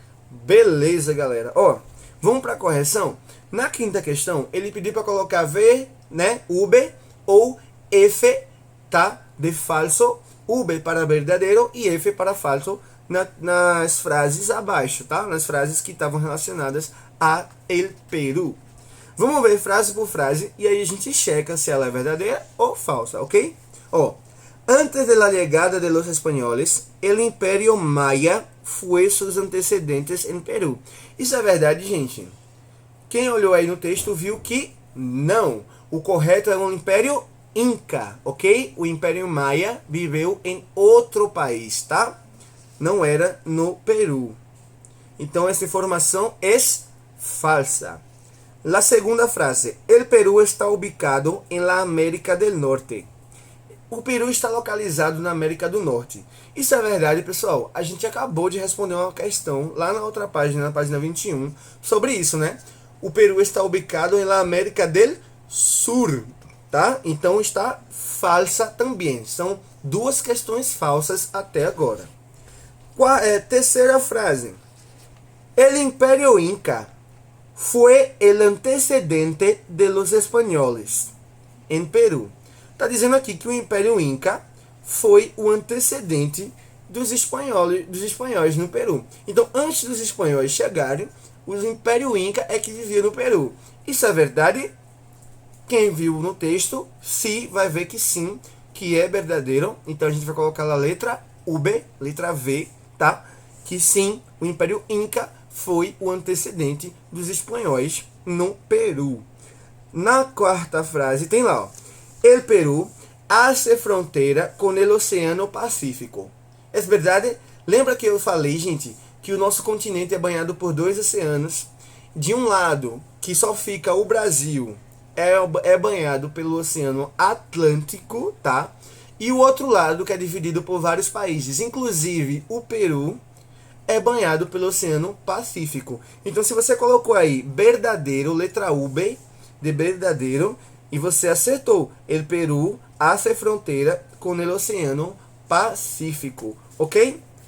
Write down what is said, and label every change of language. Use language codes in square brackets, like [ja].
[pt] Beleza, galera. Ó, vamos para a correção. Na quinta questão, ele pediu para colocar V, né, Uber ou F, tá, de falso, Uber para verdadeiro e F para falso nas frases abaixo, tá? Nas frases que estavam relacionadas a El Peru. Vamos ver frase por frase e aí a gente checa se ela é verdadeira ou falsa, ok? [es] Ó, antes de la llegada de los españoles, el Imperio Maya fue sus antecedentes en Peru. [pt] Isso é verdade, gente? Quem olhou aí no texto viu que não. O correto é o Império Inca, ok? O Império Maia viveu em outro país, tá? Não era no Peru. Então essa informação é falsa. [es] La segunda frase. El Perú está ubicado en la América del Norte. [pt] O Peru está localizado na América do Norte. Isso é verdade, pessoal. A gente acabou de responder uma questão lá na outra página, na página 21, sobre isso, né? O Peru está ubicado na [es] América del Sur, [pt] tá? Então está falsa também. São duas questões falsas até agora. Terceira frase. [es] El Imperio Inca fue el antecedente de los españoles em Peru. [pt] Está dizendo aqui que o Império Inca foi o antecedente dos espanhóis no Peru. Então, antes dos espanhóis chegarem, o Império Inca é que vivia no Peru. Isso é verdade? Quem viu no texto, se vai ver que sim, que é verdadeiro. Então, a gente vai colocar a letra V, letra V, tá? Que sim, o Império Inca foi o antecedente dos espanhóis no Peru. Na quarta frase tem lá, ó. [es] El Perú hace [pt] fronteira com o Oceano Pacífico. É verdade? Lembra que eu falei, gente, que o nosso continente é banhado por dois oceanos. De um lado, que só fica o Brasil, é banhado pelo Oceano Atlântico, tá? E o outro lado, que é dividido por vários países, inclusive o Peru, é banhado pelo Oceano Pacífico. Então, se você colocou aí verdadeiro, letra V, de verdadeiro, e você acertou. [es] El Perú hace [pt] fronteira com o Oceano Pacífico, ok?